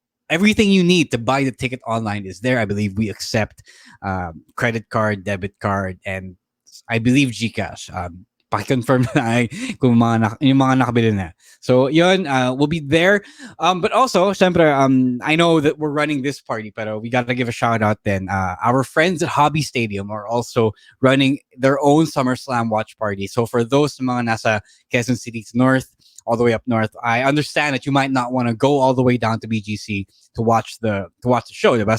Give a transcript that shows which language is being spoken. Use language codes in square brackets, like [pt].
[en] Everything you need to buy the ticket online is there. I believe we accept credit card, debit card, and I believe GCash. [tl] Paki-confirm na kung yung mga nakabili na. [en] So, yun, we'll be there. But also, syempre, I know that we're running this party, but we got to give a shout out then. Our friends at Hobby Stadium are also running their own SummerSlam watch party. So, for those [tl] mga nasa [en] Quezon City's north, all the way up north, I understand that you might not want to go all the way down to BGC to watch the show, diba?